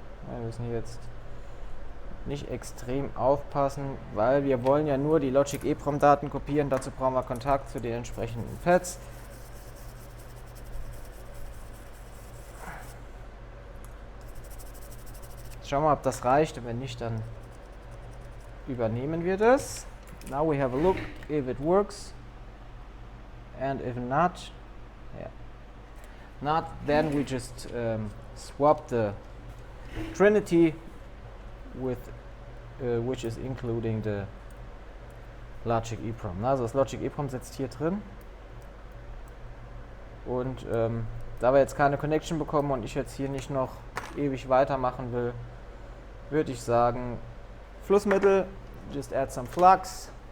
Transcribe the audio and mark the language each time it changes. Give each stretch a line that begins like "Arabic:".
German: Wir müssen hier jetzt nicht extrem aufpassen, weil wir wollen ja nur die Logic EEPROM Daten kopieren. Dazu brauchen wir Kontakt zu den entsprechenden Pads. Schauen wir mal, ob das reicht, und wenn nicht, dann übernehmen wir das.
English: Now we have a look if it works, and if not, yeah, not, then we just swap the Trinity with which is including the Logic EEPROM.
German: Also das Logic EEPROM sitzt hier drin, und da wir jetzt keine Connection bekommen und ich jetzt hier nicht noch ewig weitermachen will, würde ich sagen, Flussmittel,
English: just add some flux.